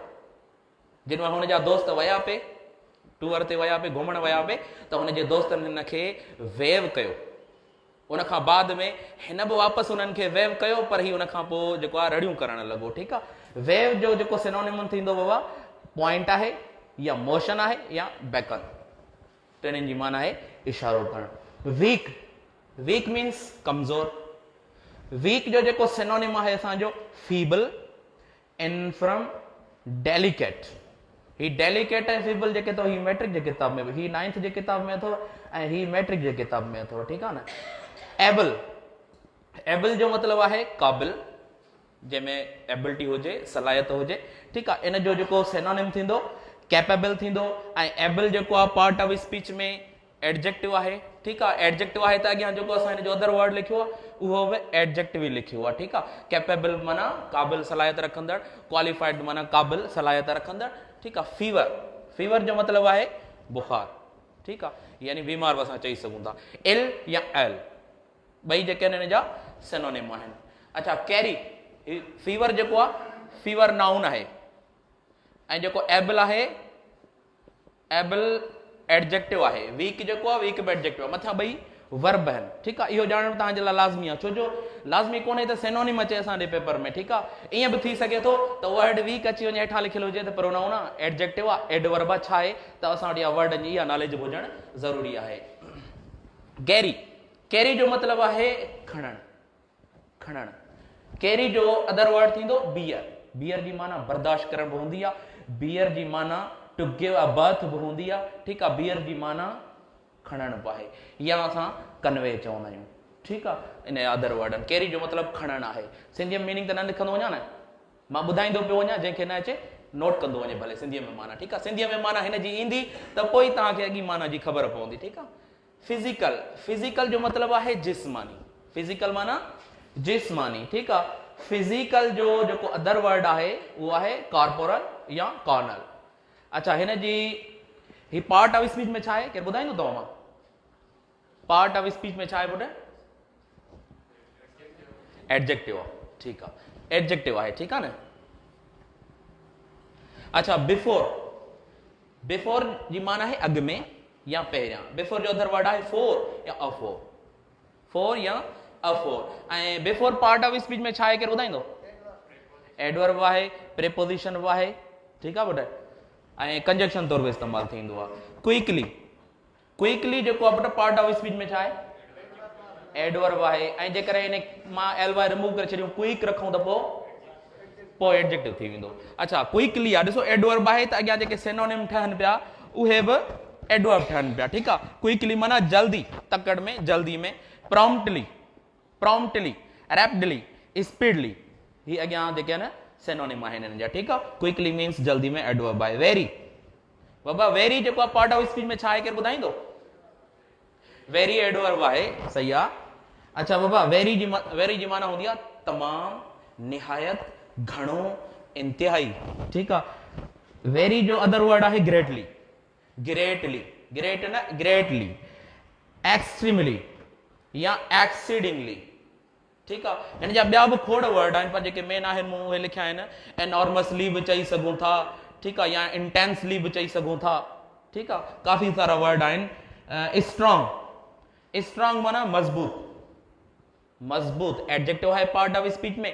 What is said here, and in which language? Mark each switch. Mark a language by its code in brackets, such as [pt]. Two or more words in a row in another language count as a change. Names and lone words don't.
[sd] जिन महिल हुनजा दोस्त विया पे टूर ते विया पे, घुमणु विया पे, त हुनजे दोस्तनि हिनखे वेव कयो. उन खां बाद में हिन बि वापसि हुननि खे वेव कयो, पर ही उन खां पोइ जेको आहे रड़ियूं करणु लॻो, ठीकु आहे. वेव जो जेको सिनोनिम थींदो बाबा पॉइंट आहे, या मोशन आहे, या बेकन. टिनिनि जी माना आहे इशारो करणु. [en] weak means [sd] कमज़ोर. वीक जो जेको सिनोनिम आहे असांजो [en] feeble, infirm, delicate. [sd] ही डेलिकेट ऐं फीबल जेके अथव ही मैट्रिक जे किताब में, ही 9th जे किताब में अथव, ऐं ही मैट्रिक जे किताब में अथव, ठीकु आहे न. एबल जो मतिलबु आहे क़ाबिल, जंहिंमें एबिलिटी हुजे, सलाहियत हुजे, ठीकु आहे. इन जो जेको सिनोनिम थींदो कैपेबल थींदो. ऐं एबल जेको आहे [en] part of speech [sd] में एडजेक्टिव आहे, ठीकु आहे. एडजेक्टिव आहे त अॻियां जेको असां हिन जो [en] other word [sd] लिखियो आहे उहो बि एडजेक्टिव ई लिखियो आहे, ठीकु आहे. कैपेबल माना क़ाबिल सलाहियत रखंदड़, क्वालिफाइड माना क़ाबिल सलाहियत रखंदड़, ठीकु आहे. फीवर जो मतिलबु आहे बुखार, ठीकु आहे. यानी बीमार बि असां चई सघूं था. एल या एल ॿई जेके आहिनि हिन जा सिनोनिम आहिनि. अच्छा, [en] carry fever [sd] जेको आहे [en] fever noun [sd] आहे, ऐं जेको एबल आहे [en] able adjective [sd] आहे, वीक जेको आहे वीक बि एडजेक्टिव आहे, मथां ॿई वर्ब आहिनि, ठीकु आहे। इहो ॼाणणु तव्हांजे लाइ लाज़मी आहे, छो जो लाज़मी कोन्हे त सेनोनिम अचे असांजे पेपर में, ठीकु आहे। ईअं बि थी सघे थो त [en] word weak [sd] अची वञे हेठां लिखियलु हुजे त प्रोनाउन आहे, एडजेक्टिव आहे, एडवर्ब छा आहे, त असां वटि इहा वर्ड जी इहा नॉलेज हुजणु ज़रूरी आहे। कैरी, कैरी जो मतिलबु आहे खणणु, खणणु। कैरी जो [en] other word [sd] थींदो बियर, बियर जी माना बर्दाश्त करण बि हूंदी आहे, बियर जी माना [en] to give a birth [sd] बि हूंदी आहे, ठीकु आहे। बियर जी माना खणणु बि आहे, या असां कन्वे चवंदा आहियूं, ठीकु आहे। [en] in other word carry [sd] जो मतिलबु खणणु आहे। सिंधीअ में मीनिंग त न लिखंदो वञा न, मां ॿुधाईंदो पियो वञा, जंहिंखे न अचे नोट कंदो वञे भले सिंधीअ में माना, ठीकु आहे। सिंधीअ में माना हिन जी ईंदी त पोइ तव्हांखे अॻी माना जी ख़बर पवंदी, ठीकु आहे। फिज़िकल, फिज़िकल जो मतिलबु आहे जिस्मानी, फिज़िकल माना जिस्मानी, ठीकु आहे। फिज़िकल जो जेको [en] other word [sd] आहे उहो आहे कॉर्पोरल या कॉर्नल। अच्छा, हिन जी ही [en] part of speech [sd] में छा आहे, केरु ॿुधाईंदो तव्हां मां? [en] part of speech [sd] में छा आहे पुटु? एडजेक्टिव आहे, ठीकु आहे, एडजेक्टिव आहे, ठीकु आहे न। अच्छा, बिफोर, बिफोर जी माना आहे अॻु में या पहिरियां। बिफोर जो अदर वर्ड आहे फोर या अफोर, फोर या अफोर। ऐं बिफोर [en] part of speech [sd] में छा आहे, केरु ॿुधाईंदो? एडवर्ब आहे, प्रीपोजिशन बि आहे, ठीकु आहे पुटु, ऐं कंजक्शन तौर पे इस्तेमालु थींदो आहे। क्विकली, क्विकली जेको आहे पुटु [en] part of speech [sd] में छा आहे? एडवर्ब आहे, ऐं जेकर इन मां [en] L Y remove [sd] करे छॾियूं क्विक रखूं त पोइ एडजेक्टिव थी वेंदो। अच्छा, क्विकली आहे, ॾिसो एडवर्ब आहे त अॻियां जेके सिनोनिम ठहनि पिया उहे बि एडवर्ब ठहनि पिया, ठीकु आहे। क्विकली माना जल्दी, तकड़ में, जल्दी में। [en] promptly, promptly, rapidly, speedly, [sd] ही अॻियां जेके आहिनि सिनोनिम आहिनि हिननि जा, ठीकु आहे। [en] quickly means [sd] जल्दी में एडवर्ब आहे। वेरी, बाबा वेरी जेको आहे [en] part of speech [sd] में छा आहे, केरु ॿुधाईंदो? वेरी एडवर्ब आहे, सही आहे। अच्छा बाबा, वेरी जी माना हूंदी आहे तमामु, निहायत, घणो, इंतिहाई, ठीकु आहे। वेरी जो अदर वर्ड आहे [en] greatly, greatly, great [sd] न [en] greatly, extremely [sd] या एक्सीडिंगली, ठीकु आहे। हिन जा ॿिया बि खोड़ वर्ड आहिनि, पर जेके मेन आहिनि मूं उहे लिखिया आहिनि। एनॉर्मसली बि चई सघूं था, ठीकु आहे, या इंटेंसली बि चई सघूं था, ठीकु आहे। काफ़ी सारा वर्ड आहिनि। [en] strong, strong [sd] माना मज़बूत, मज़बूत एडजेक्टिव आहे [en] part of speech [sd] में।